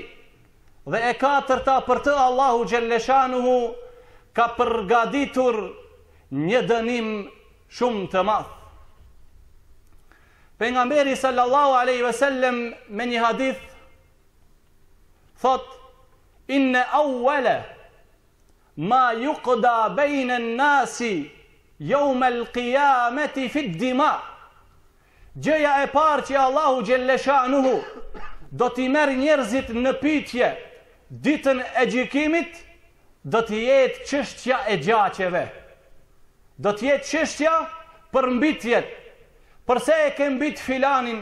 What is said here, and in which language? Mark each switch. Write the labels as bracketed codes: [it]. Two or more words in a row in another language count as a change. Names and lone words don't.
[sq] Dhe e katërta, për të Allahu Gjelleshanuhu ka përgatitur një dënim shumë të madh. Pejgamberi [ar] صلى الله عليه وسلم [sq] me një hadith thot: [ar] إن أول ما يقضى بين الناس يوم القيامة في الدماء. [sq] Gjëja e parë që Allahu Gjelleshanuhu do t'i merr njerëzit në pyetje ditën e gjykimit, do të jetë çështja e gjaqeve. Do të jetë çështja për mbytjet. Përse e ke mbyt filanin?